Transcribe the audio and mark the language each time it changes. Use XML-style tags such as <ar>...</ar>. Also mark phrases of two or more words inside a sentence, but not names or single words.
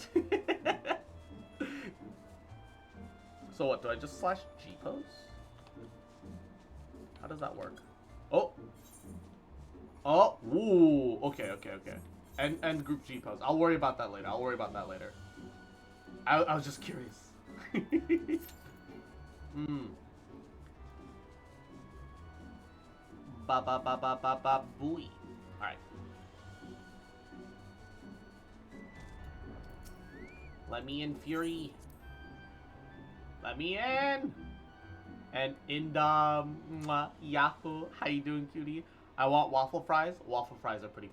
<en>So what, do I just slash G pose? How does that work? Oh! Oh! Ooh! Okay, okay, okay. And group G pose. I'll worry about that later. I'll worry about that later. I was just curious. Ba ba ba ba ba ba booey. Alright. Let me in, Fury. Let me in. And Indom, Yahoo, how you doing, cutie? I want waffle fries.</en>